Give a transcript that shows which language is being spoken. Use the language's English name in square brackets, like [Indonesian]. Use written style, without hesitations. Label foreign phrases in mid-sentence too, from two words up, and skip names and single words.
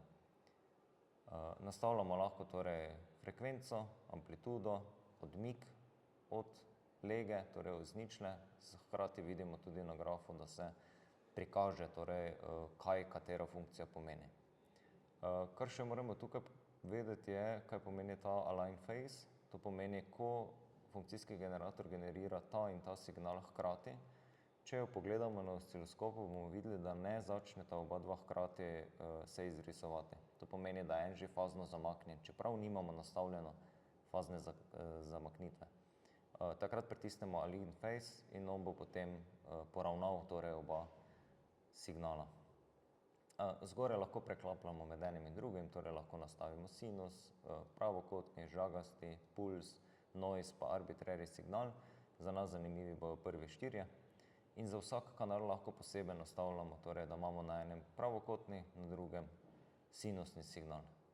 [Slovenian] Nastavljamo lahko torej frekvenco, amplitudo, odmik od lege, torej od ničle, hkrati vidimo tudi na grafu, da se prikaže torej, kaj katera funkcija pomeni. Kar še moramo tukaj vedeti je, kaj pomeni ta [English] align phase. [Slovenian] To pomeni, ko funkcijski generator generira ta in ta signal hkrati. Če jo pogledamo na osciloskopu, bomo videli, da ne začneta oba dva hkrati se izrisovati. To pomeni, da je en že fazno zamaknjen, čeprav nimamo nastavljeno fazne zamaknitve. Takrat pritisnemo [English] align phase [Slovenian] in on bo potem poravnal torej oba signala. Zgoraj lahko preklapljamo med enim in drugim, torej lahko nastavimo sinus, pravokotni, žagasti, puls, noise pa [English] arbitrary signal. [Slovenian] Za nas zanimivi bojo prvi štirje. In za vsak kanal lahko posebej nastavljamo, torej da imamo na enem pravokotni, na drugem sinusni signal.